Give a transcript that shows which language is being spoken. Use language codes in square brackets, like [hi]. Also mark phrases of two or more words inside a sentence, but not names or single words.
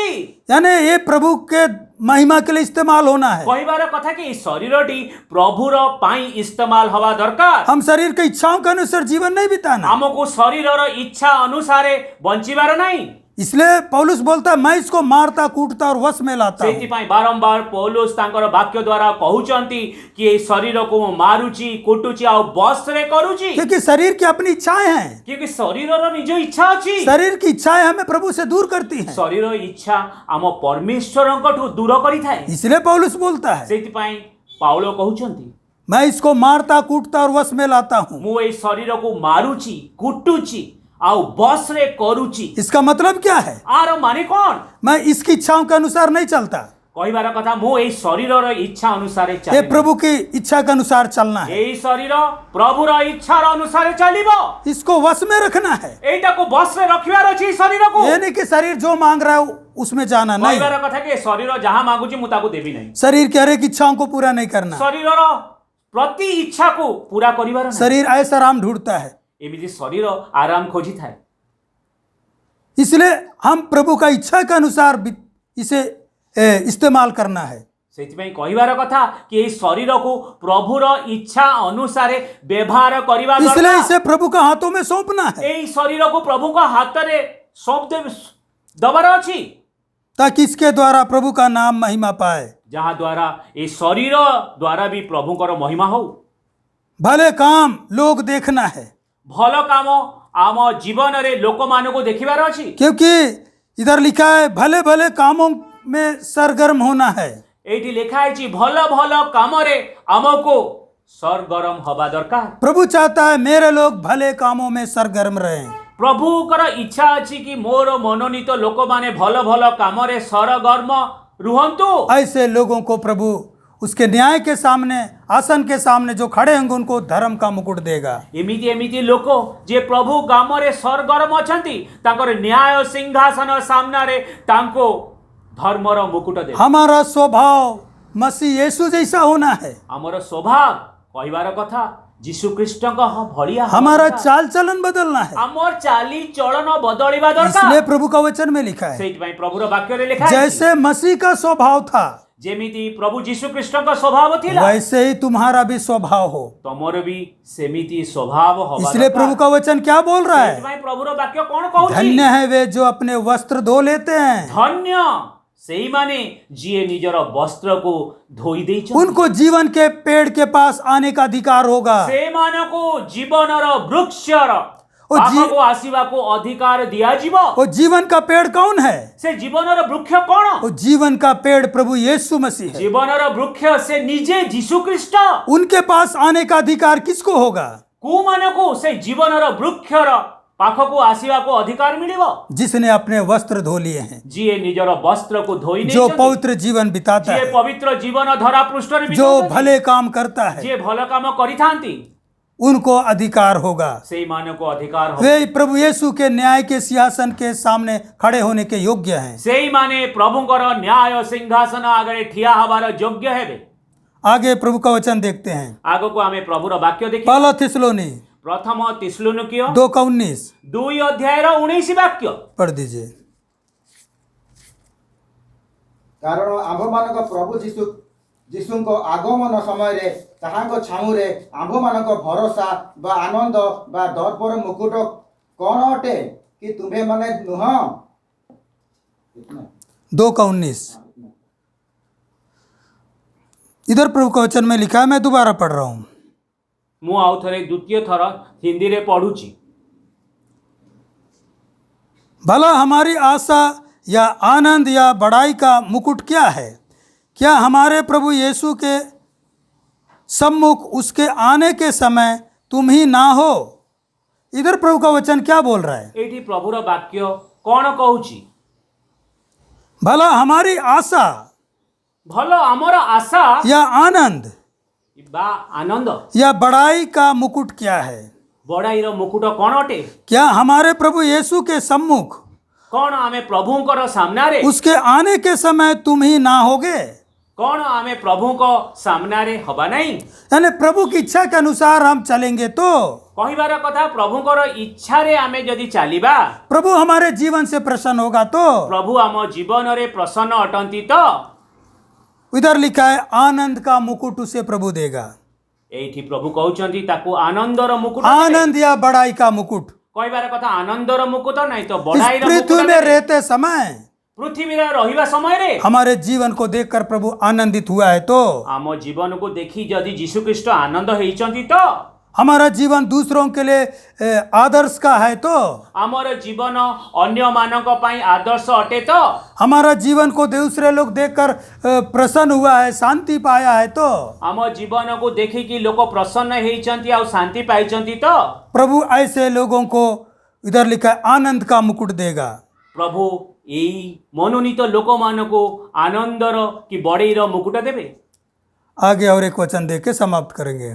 [hi] यानी ये प्रभु के महिमा के लिए इस्तेमाल होना है। [or] କହିବାର କଥା କି ଏହି ଶରୀରଟି ପ୍ରଭୁର ପାଇଁ ଇସ୍ତେମାଲ ହବା ଦରକାର। [hi] हम शरीर की इच्छाओं के अनुसार जीवन नहीं बिताना। [or] ଆମକୁ ଶରୀରର ଇଚ୍ଛା ଅନୁସାରେ ବଞ୍ଚିବାର ନାହିଁ। [hi] इसलिए पौलुस बोलता है, मैं इसको मारता कूटता और वश में लाता हूँ। [or] ସେଇଥିପାଇଁ ବାରମ୍ବାର ପୌଲୁସ ତାଙ୍କର ବାକ୍ୟ ଦ୍ୱାରା କହୁଛନ୍ତି କି ଏହି ଶରୀରକୁ ମୁଁ ମାରୁଛି, କୁଟୁଛି ଆଉ ବସରେ କରୁଛି। [hi] क्योंकि शरीर की अपनी इच्छाएं हैं। [or] क्योंकि ଶରୀରର ନିଜ ଇଚ୍ଛା ଅଛି। [hi] शरीर की इच्छाएं हमें प्रभु से दूर करती हैं। [or] ଶରୀର ଇଚ୍ଛା ଆମ ପରମେଶ୍ୱରଙ୍କଠୁ ଦୂର କରିଥାଏ। [hi] इसलिए पौलुस बोलता है, [or] ସେଇଥିପାଇଁ ପାଉଲ କହୁଛନ୍ତି, [hi] मैं इसको मारता कूटता और वश में लाता हूँ। [or] ମୁଁ ଏଇ ଶରୀରକୁ ମାରୁଛି, କୁଟୁଛି ଆଉ ବସରେ କରୁଛି। [hi] इसका मतलब क्या है? [or] ଆର ମାନେ କଣ? [hi] मैं इसकी इच्छाओं के अनुसार नहीं चलता। [or] କହିବାର କଥା, ମୁଁ ଏଇ ଶରୀରର ଇଚ୍ଛା ଅନୁସାରେ [hi] ये [or] ଚାଲିବି। [hi] प्रभु की इच्छा के अनुसार चलना है। [or] ଏଇ ଶରୀର ପ୍ରଭୁର ଇଚ୍ଛାର ଅନୁସାରେ ଚାଲିବ। [hi] इसको वश में रखना है। [or] ଏଇଟାକୁ ବସରେ ରଖିବାର ଅଛି ଏଇ ଶରୀରକୁ। [hi] ये नहीं कि शरीर जो मांग रहा है उसमें जाना नहीं। [or] କହିବାର କଥା କି ଶରୀର ଯାହା ମାଗୁଛି ମୁଁ ତାକୁ ଦେବି ନାହିଁ। [hi] शरीर की हर एक इच्छाओं को पूरा नहीं करना। [or] ଶରୀରର ପ୍ରତି ଇଚ୍ଛାକୁ ପୁରା କରିବାର ନାହିଁ। [hi] शरीर ऐसा आराम ढूंढता है। [or] ଏମିତି ଶରୀର ଆରାମ ଖୋଜିଥାଏ। [hi] इसलिए हम प्रभु का इच्छा के अनुसार इसे इस्तेमाल करना है। [or] ସେଥିପାଇଁ କହିବାର କଥା କି ଏଇ ଶରୀରକୁ ପ୍ରଭୁର ଇଚ୍ଛା ଅନୁସାରେ ବ୍ୟବହାର କରିବା [hi] इसलिए [or] ଦରକାର। [hi] इसे प्रभु का हाथों में सौंपना है, [or] ଏଇ ଶରୀରକୁ ପ୍ରଭୁଙ୍କ ହାତରେ ଦବାର ଅଛି, [hi] ताकि इसके द्वारा प्रभु का नाम महिमा पाए। [or] ଯାହା ଦ୍ୱାରା ଏଇ ଶରୀର ଦ୍ୱାରା ବି ପ୍ରଭୁଙ୍କର ମହିମା ହଉ। [hi] भले काम लोग देखना है, [or] ଭଲ କାମ ଆମ ଜୀବନରେ ଲୋକମାନଙ୍କୁ ଦେଖିବାର ଅଛି। [hi] क्योंकि इधर लिखा है भले भले कामों में सरगर्म होना है। [or] ଏଇଠି ଲେଖା ହେଇଛି ଭଲ ଭଲ କାମରେ ଆମକୁ ସରଗରମ ହବା ଦରକାର। [hi] प्रभु चाहता है मेरे लोग भले कामों में सरगर्म रहें। [or] ପ୍ରଭୁଙ୍କର ଇଚ୍ଛା ଅଛି କି ମୋର ମନୋନୀତ ଲୋକମାନେ ଭଲ ଭଲ କାମରେ ସରଗର୍ମ ରୁହନ୍ତୁ। [hi] ऐसे लोगों को प्रभु उसके न्याय के सामने, आसन के सामने जो खड़े होंगे उनको धर्म का मुकुट देगा। [or] ଏମିତି ଏମିତି ଲୋକ ଯେ ପ୍ରଭୁ ଗ୍ରାମରେ ସରଗରମ ଅଛନ୍ତି, ତାଙ୍କର ନ୍ୟାୟ ସିଂହାସନ ସାମ୍ନାରେ ତାଙ୍କୁ ଧର୍ମର ମୁକୁଟ ଦେବେ। [hi] हमारा स्वभाव मसीह यीशु जैसा होना है। [or] ଆମର ସ୍ୱଭାବ, କହିବାର କଥା, ଯୀଶୁ ଖ୍ରୀଷ୍ଟଙ୍କ ଭଳିଆ ହେବା [hi] हमारा [or] କଥା। [hi] चाल चलन बदलना है। [or] ଆମର ଚାଲି ଚଳନ ବଦଳିବା [hi] इसलिए [or] ଦରକାର। [hi] प्रभु का वचन में लिखा है, [or] ସେଇଥିପାଇଁ ପ୍ରଭୁର ବାକ୍ୟରେ ଲେଖା ହେଇଛି, [hi] जैसे मसीह का स्वभाव था [or] ଯେମିତି ପ୍ରଭୁ ଯୀଶୁ ଖ୍ରୀଷ୍ଟଙ୍କ ସ୍ୱଭାବ ଥିଲା, [hi] वैसे ही तुम्हारा भी स्वभाव हो। [or] ତମର ବି ସେମିତି ସ୍ୱଭାବ ହବା [hi] इसलिए प्रभु [or] ଦରକାର। [hi] का वचन क्या बोल रहा है? [or] ସେଥିପାଇଁ ପ୍ରଭୁର ବାକ୍ୟ କଣ କହୁଛି? [hi] धन्य है वे जो अपने वस्त्र धो लेते हैं, [or] ଧନ୍ୟ ସେଇମାନେ ଯିଏ ନିଜର ବସ୍ତ୍ରକୁ ଧୋଇ ଦେଇଛନ୍ତି, [hi] उनको जीवन के पेड़ के पास आने का अधिकार होगा। [or] ସେମାନଙ୍କୁ ଜୀବନର ବୃକ୍ଷର ଓ ପାଖକୁ ଆସିବାକୁ ଅଧିକାର ଦିଆଯିବ। [hi] वो जीवन का पेड़ कौन है? [or] ସେ ଜୀବନର ବୃକ୍ଷ କଣ? [hi] वो जीवन का पेड़ प्रभु यीशु मसीह है। [or] ଜୀବନର ବୃକ୍ଷ ସେ ନିଜେ ଯୀଶୁ ଖ୍ରୀଷ୍ଟ। [hi] उनके पास आने का अधिकार किसको होगा? [or] କୋଉମାନଙ୍କୁ ସେ ଜୀବନର ବୃକ୍ଷର ପାଖକୁ ଆସିବାକୁ ଅଧିକାର ମିଳିବ? [hi] जिसने अपने वस्त्र धो लिए हैं, [or] ଯିଏ ନିଜର ବସ୍ତ୍ରକୁ ଧୋଇ [hi] जो [or] ନେଇଛନ୍ତି, [hi] पवित्र जीवन बिताता [or] ଯିଏ [hi] है, [or] ପବିତ୍ର ଜୀବନ ଧରା ପୃଷ୍ଠରେ [hi] जो [or] ବିତାଉଛନ୍ତି, [hi] भले काम करता है, [or] ଯିଏ ଭଲ କାମ କରିଥାନ୍ତି, [hi] उनको अधिकार होगा। [or] ସେଇମାନଙ୍କୁ ଅଧିକାର ହବ। [hi] वे प्रभु यीशु के न्याय के सिंहासन के सामने खड़े होने के योग्य हैं। [or] ସେଇମାନେ ପ୍ରଭୁଙ୍କର ନ୍ୟାୟ ସିଂହାସନ ଆଗରେ ଠିଆ ହେବାର ଯୋଗ୍ୟ ହେବେ। [hi] आगे प्रभु का वचन देखते हैं। [or] ଆଗକୁ ଆମେ ପ୍ରଭୁର ବାକ୍ୟ ଦେଖିବା। [hi] पहला थिस्सलुनी [or] ପ୍ରଥମ ତିସ୍ଲୁନିକୀୟ 2:19 2 ଅଧ୍ୟାୟର 19 ବାକ୍ୟ। [hi] पढ़ दीजिए। [or] କାରଣ ଆମ୍ଭମାନଙ୍କ ପ୍ରଭୁ ଯୀଶୁଙ୍କ ଆଗମନ ସମୟରେ ତାହାଙ୍କ ଛାଉଁରେ ଆମ୍ଭମାନଙ୍କ ଭରସା ବା ଆନନ୍ଦ ବା ଦର୍ପର ମୁକୁଟ କ'ଣ ଅଟେ କି ତୁମ୍ଭେମାନେ ନୁହଁ? [hi] 2:19 इधर प्रभु का वचन में लिखा है, मैं दोबारा पढ़ रहा हूं। [or] ମୁଁ ଆଉ ଥରେ ଦ୍ୱିତୀୟ ଥର ହିନ୍ଦୀରେ ପଢୁଛି। [hi] भला हमारी आशा या आनंद या बड़ाई का मुकुट क्या है? क्या हमारे प्रभु यीशु के सम्मुख उसके आने के समय तुम ही ना हो? इधर प्रभु का वचन क्या बोल रहा है? [or] ଏଇଠି ପ୍ରଭୁର ବାକ୍ୟ କ'ଣ କହୁଛି? [hi] भला हमारी आशा [or] ଭଲ ଆମର ଆଶା [hi] या आनंद [or] ବା ଆନନ୍ଦ [hi] या बड़ाई का मुकुट क्या है? [or] ବଡ଼ାଇର ମୁକୁଟ କ'ଣ ଅଟେ? [hi] क्या हमारे प्रभु यीशु के सम्मुख [or] କ'ଣ ଆମେ ପ୍ରଭୁଙ୍କର ସାମ୍ନାରେ [hi] उसके आने के समय तुम ही ना होगे? [or] କ'ଣ ଆମେ ପ୍ରଭୁଙ୍କ ସାମ୍ନାରେ ହବା ନାହିଁ? [hi] यानी प्रभु की इच्छा के अनुसार हम चलेंगे तो [or] କହିବାର କଥା, ପ୍ରଭୁଙ୍କର ଇଚ୍ଛାରେ ଆମେ ଯଦି ଚାଲିବା, [hi] प्रभु हमारे जीवन से प्रसन्न होगा तो। [or] ପ୍ରଭୁ ଆମ ଜୀବନରେ ପ୍ରସନ୍ନ ଅଟନ୍ତି ତ। [hi] इधर लिखा है आनंद का मुकुट उसे प्रभु देगा। [or] ଏଇଠି ପ୍ରଭୁ କହୁଛନ୍ତି ତାକୁ ଆନନ୍ଦର ମୁକୁଟ ଦେବେ। [hi] आनंद या बड़ाई का मुकुट। [or] କହିବାର କଥା, ଆନନ୍ଦର ମୁକୁଟ ନାହିଁ ତ [hi] इस [or] ବଡ଼ାଇର ମୁକୁଟ [hi] पृथ्वी में [or] ଦେବେ। [hi] रहते समय [or] ପୃଥିବୀରେ ରହିବା ସମୟରେ [hi] हमारे जीवन को देखकर प्रभु आनंदित हुआ है तो [or] ଆମ ଜୀବନକୁ ଦେଖି ଯଦି ଯୀଶୁ ଖ୍ରୀଷ୍ଟ ଆନନ୍ଦ ହେଇଛନ୍ତି ତ, [hi] हमारा जीवन दूसरों के लिए आदर्श का है तो [or] ଆମର ଜୀବନ ଅନ୍ୟମାନଙ୍କ ପାଇଁ ଆଦର୍ଶ ଅଟେ ତ, [hi] हमारा जीवन को दूसरे लोग देखकर प्रसन्न हुआ है, शांति पाया है तो [or] ଆମ ଜୀବନକୁ ଦେଖିକି ଲୋକ ପ୍ରସନ୍ନ ହେଇଛନ୍ତି ଆଉ ଶାନ୍ତି ପାଇଛନ୍ତି ତ, [hi] प्रभु ऐसे लोगों को इधर लिखा है आनंद का मुकुट देगा। [or] ପ୍ରଭୁ ଏଇ ମନୋନୀତ ଲୋକମାନଙ୍କୁ ଆନନ୍ଦର କି ବଡ଼େଇର ମୁକୁଟ ଦେବେ। [hi] आगे और एक वचन देख के समाप्त करेंगे।